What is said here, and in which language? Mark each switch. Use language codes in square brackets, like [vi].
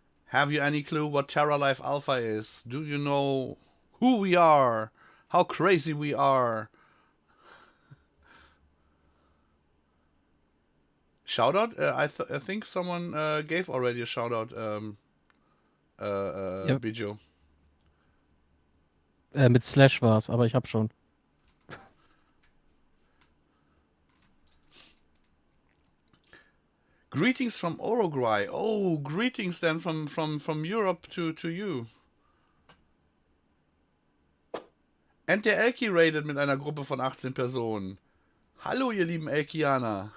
[en] Have you any clue what TerraLife Alpha is? Do you know who we are? How crazy we are? Shout out? I think someone gave already a shout out. Yep. Bijo. [de] Mit Slash war's, aber ich hab schon. [en] Greetings from Uruguay. Oh, greetings then from Europe to you. [de] And der Elki raided mit einer Gruppe von 18 Personen. Hallo, ihr lieben Elkianer.